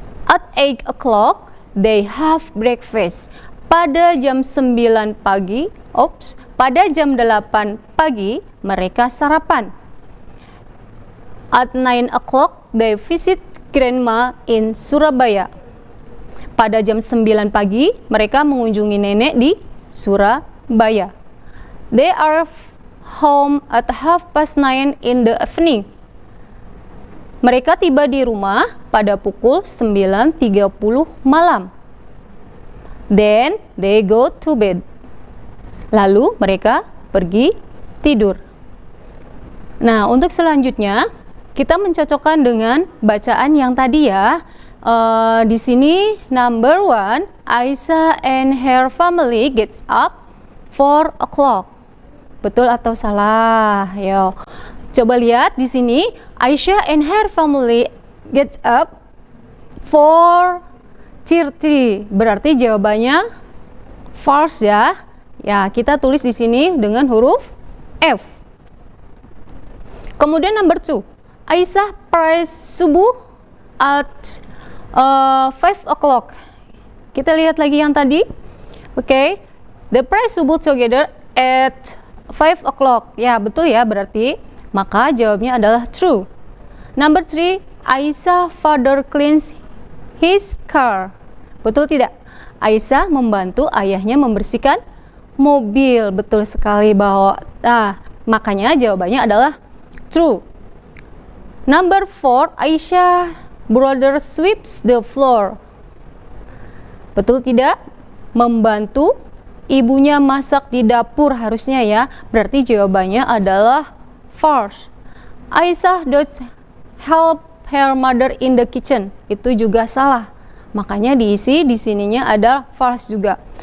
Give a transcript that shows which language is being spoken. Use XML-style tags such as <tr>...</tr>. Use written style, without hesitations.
<en>At 8 o'clock they have breakfast.</en> <id>Pada jam 9 pagi, pada jam 8 pagi mereka sarapan.</id> <en>At 9 o'clock they visit grandma in Surabaya.</en> <id>Pada jam 9 pagi mereka mengunjungi nenek di Surabaya.</id> <en>They are home at 9:30 in the evening.</en> <id>Mereka tiba di rumah pada pukul 9.30 malam.</id> <en>Then they go to bed.</en> <id>Lalu mereka pergi tidur. Nah, untuk selanjutnya kita mencocokkan dengan bacaan yang tadi ya. Di sini number 1,</id> <en>Aisyah and her family gets up 4 o'clock.</en> <id>Betul atau salah? Yo. Coba lihat di sini,</id> <en>Aisyah and her family gets up 4:30.</en> <id>Berarti jawabannya false ya. Ya, kita tulis di sini dengan huruf F. Kemudian number 2.</id> <en>Aisyah prays subuh at 5 o'clock.</en> <id>Kita lihat lagi yang tadi.</id> <en>Oke. The prayer subuh together at 5 o'clock.</en> <id>Ya, betul ya berarti. Maka jawabnya adalah true.</id> <en>Number 3, Aisyah father cleans his car.</en> <id>Betul tidak? Aisyah membantu ayahnya membersihkan mobil. Betul sekali bahwa makanya jawabannya adalah true.</id> <en>Number 4, Aisyah brother sweeps the floor.</en> <id>Betul tidak? Membantu ibunya masak di dapur harusnya ya. Berarti jawabannya adalah false.</id> <en>Aisyah does help her mother in the kitchen.</en> <id>Itu juga salah. Makanya diisi di sininya ada false juga.</id>